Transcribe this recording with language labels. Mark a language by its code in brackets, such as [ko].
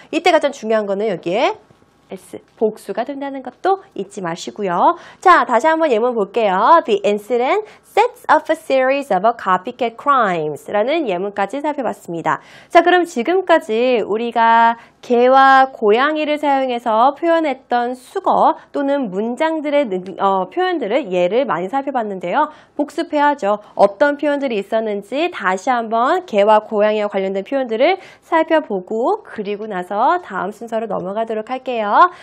[ko] 이때 가장 중요한 거는 여기에 S, 복수가 된다는 것도 잊지 마시고요. 자, 다시 한번 예문 볼게요. [en] The incident sets up a series of copycat crimes [ko] 라는 예문까지 살펴봤습니다. 자, 그럼 지금까지 우리가 개와 고양이를 사용해서 표현했던 수거 또는 문장들의 표현들을 예를 많이 살펴봤는데요. 복습해야죠. 어떤 표현들이 있었는지 다시 한번 개와 고양이와 관련된 표현들을 살펴보고 그리고 나서 다음 순서로 넘어가도록 할게요.